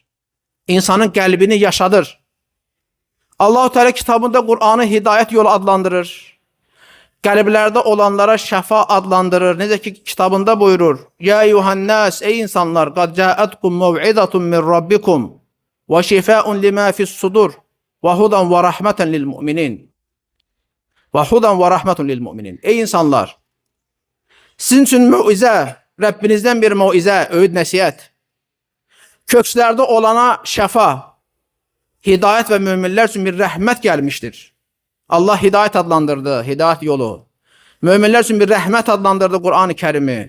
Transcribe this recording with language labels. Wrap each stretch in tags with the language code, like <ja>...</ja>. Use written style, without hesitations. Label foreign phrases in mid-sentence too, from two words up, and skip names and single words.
<az>İnsanın qəlbini yaşadır. Allah-u Teala kitabında Kur'an'ı hidayet yolu adlandırır. Qəlblərdə olanlara şəfa adlandırır. Necə ki kitabında buyurur.</az> <ar>يا أيها الناس,</ar> <az>ey insanlar,</az> <ar>قد جاءتكم موعظة من ربكم وشفاء لما في الصدور وهدى ورحمة للمؤمنين. وهدى ورحمة للمؤمنين.</ar> <az>Ey insanlar, sizin üçün mövizə, Rəbbinizdən bir mövizə, öğüd, nəsihət. Kökslərdə olana şəfa, hidayət və müminlər üçün bir rəhmət gəlmişdir. Allah hidayət adlandırdı, hidayət yolu. Müminlər üçün bir rəhmət adlandırdı Kur'an-ı Kerimi.</az>